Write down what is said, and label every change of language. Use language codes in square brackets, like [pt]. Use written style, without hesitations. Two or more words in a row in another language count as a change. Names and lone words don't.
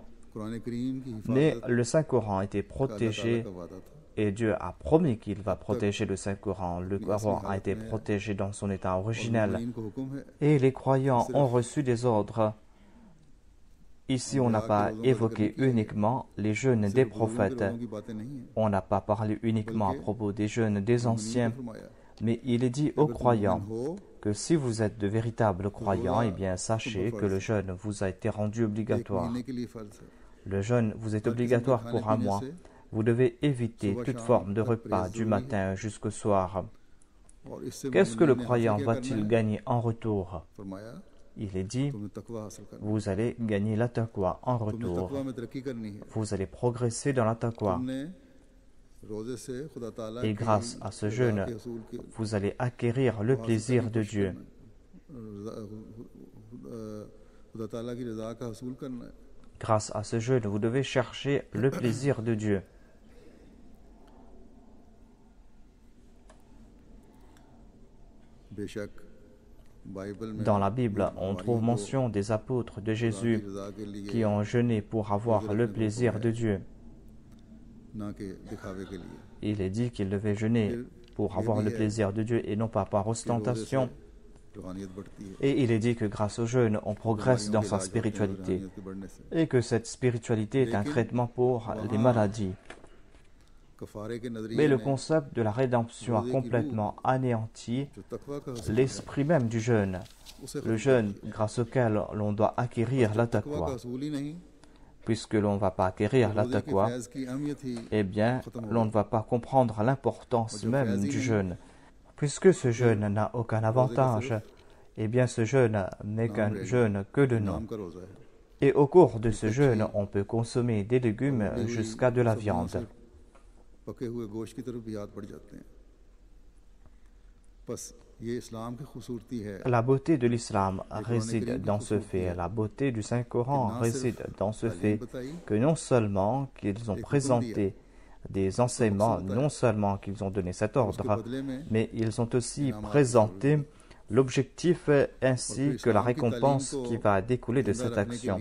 [ur] قرآن کریم کی [fr] Mais [ur] हिफाजत [fr] le Saint-Coran était [ur] کا اللہ تعالیٰ [fr] protégé [ur] کا وعدہ تھا. [fr] et Dieu a promis qu'il va protéger le Saint-Coran. Le Coran a été protégé dans son état originel. [ur] اور ان کو حکم ہے [fr] Et les croyants ont reçu des ordres. Ici, on n'a pas évoqué uniquement les jeûnes des [ur] صرف بزرگوں [fr] prophètes. [ur] کی باتیں نہیں ہے, [fr] On n'a pas parlé uniquement à propos des jeûnes des anciens. [ur] फरमाया [fr] Mais il est dit aux [ur] اگر تم [fr] croyants [ur] مومن ہو, [fr] que si vous êtes de véritables croyants, eh bien sachez que le jeûne vous a été rendu [ur] एक [fr] obligatoire. [ur] مہینے کے لیے فرض ہے. [fr] Le jeûne vous est obligatoire pour un mois. Vous devez éviter toute forme de repas du matin jusqu'au soir. [ur] اور اس سے [fr] Qu'est-ce que le [ur] مومن نے [fr] croyant [ur] حاصل کیا [fr] va-t-il [ur] کرنا ہے? [fr] gagner en retour? [ur] फरमाया [fr] Il est dit, [ur] تمہیں تقویٰ حاصل کرنا ہے. [fr] vous allez gagner la taqwa en [ur] तुम्हें [fr] retour. [ur] تقویٰ میں ترقی کرنی ہے. [fr] Vous allez progresser dans la taqwa. [ur] تم نے روزے سے خدا تعالیٰ [fr] Et [ur] की [fr] grâce à ce [ur] रज़ा [fr] jeûne, [ur] کے حصول کے [fr] vous allez acquérir le plaisir de Dieu. [ur] خدا تعالیٰ کی رضا کا حصول کرنا ہے. [fr] Grâce à ce jeûne, vous devez chercher le plaisir de Dieu. [ur] بے شک بائبل میں [fr] Dans la Bible, on trouve mention des apôtres de Jésus [ur] رضا کے لیے [fr] qui ont jeûné pour avoir le plaisir de Dieu. [ur] نہ کے دکھاوے کے لیے [fr] Il est dit qu'ils devaient jeûner pour avoir le plaisir de Dieu et non pas par ostentation. [ur] روحانیت بڑھتی ہے [fr] Et il est dit que grâce au jeûne, on progresse dans sa spiritualité [ur] روحانیت کے بڑھنے سے [fr] et que cette spiritualité est un traitement pour les maladies. [ur] کفارے کے نظریے [fr] Mais le [ur] में [fr] concept de la rédemption a complètement anéanti [ur] جو تقویٰ کا حصول [fr] l'esprit même du jeûne, [ur] उसे [fr] le jeûne grâce auquel l'on doit acquérir la [ur] تقویٰ کا [fr] taqwa. [ur] حصول ہی نہیں [fr] Puisque l'on ne va pas acquérir la [ur] روزے کے [fr] taqwa, [ur] فیض کی اہمیت ہی [fr] eh bien, l'on ne va pas comprendre l'importance même du jeûne. Puisque ce jeûne n'a aucun avantage, eh bien ce jeûne n'est qu'un jeûne que de nom. [ur] نام کا روزہ ہے [fr] Et au cours de ce jeûne, on peut consommer des légumes jusqu'à de la viande. [ur] پکے ہوئے گوشت کی طرف بھی یاد پڑ جاتے ہیں بس یہ اسلام کی خوبصورتی ہے [fr] La beauté de l'islam réside dans ce fait, la beauté du Saint-Coran réside dans ce fait que non seulement qu'ils ont présenté des enseignements, non seulement qu'ils ont donné cet ordre, mais ils ont aussi présenté l'objectif ainsi que la récompense qui va découler de cette action.